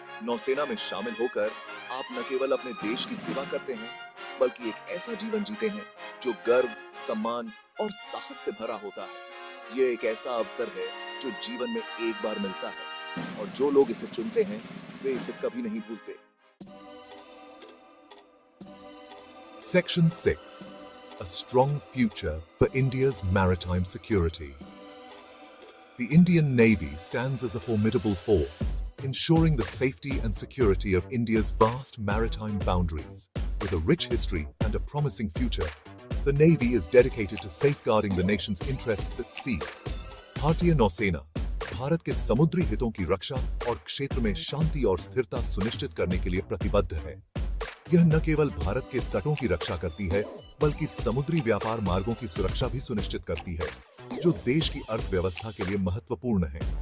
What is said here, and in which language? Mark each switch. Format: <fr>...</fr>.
<hi>नौसेना में शामिल होकर आप न केवल अपने देश की सेवा करते हैं, बल्कि एक ऐसा जीवन जीते हैं जो गर्व, सम्मान और साहस से भरा होता है। यह एक ऐसा अवसर है जो जीवन में एक बार मिलता है और जो लोग इसे चुनते हैं वे इसे कभी नहीं भूलते।</hi> <en>Section 6 A strong future for India's maritime security. The Indian Navy stands as a formidable force, ensuring the safety and security of India's vast maritime boundaries. With a rich history and a promising future, the Navy is dedicated to safeguarding the nation's interests at sea.</en> <hi>भारतीय नौसेना भारत के समुद्री हितों की रक्षा और क्षेत्र में शांति और स्थिरता सुनिश्चित करने के लिए प्रतिबद्ध है। यह न केवल भारत के तटों की रक्षा करती है, बल्कि समुद्री व्यापार मार्गों की सुरक्षा भी सुनिश्चित करती है, जो देश की अर्थव्यवस्था के लिए महत्वपूर्ण है।</hi>